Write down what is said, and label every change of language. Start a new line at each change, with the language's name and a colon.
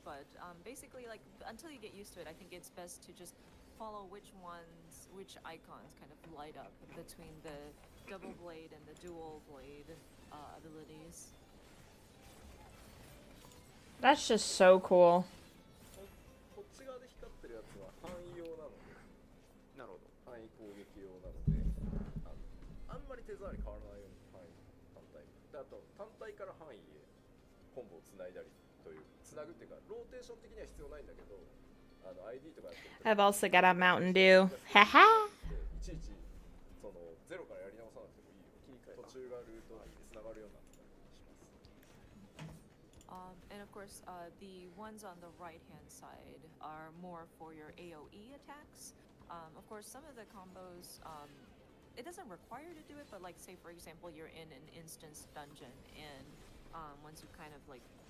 English: But basically, like until you get used to it, I think it's best to just follow which icons kind of light up between the double blade and the dual blade abilities. That's just so cool.
Japanese: こっち側で光ってるやつは範囲用なのでなるほど範囲攻撃用なのであんまり手触り変わらないように範囲単体であと単体から範囲へコンボをつないだりというつなぐっていうかローテーション的には必要ないんだけどID とかやってると
English: I've also got a Mountain Dew. Haha.
Japanese: いちいちそのゼロからやり直さなくてもいいよ途中がルートにつながるようになったりします
English: And of course, the ones on the right-hand side are more for your AoE attacks. Of course, some of the combos, it doesn't require you to do it, but like say for example, you're in an instance dungeon, and once you kind of like